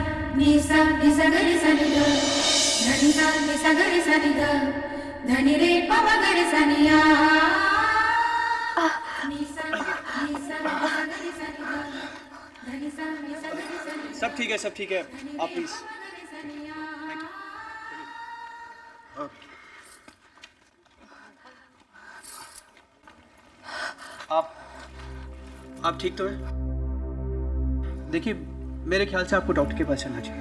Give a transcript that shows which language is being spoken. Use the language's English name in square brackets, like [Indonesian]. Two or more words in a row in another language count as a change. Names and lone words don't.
[Hindi] नि सा नि सा ग रे सा नि ग धनि सा नि सा ग रे सा नि ग धनि रे प म ग रे सा नि आ नि सा नि सा नि सा ग रे सा नि ग धनि सा नि सा ग रे सा नि ग सब ठीक है, सब ठीक है। आप प्लीज। आप ठीक तो है? देखिए, मेरे ख्याल से आपको डॉक्टर के पास चलना चाहिए।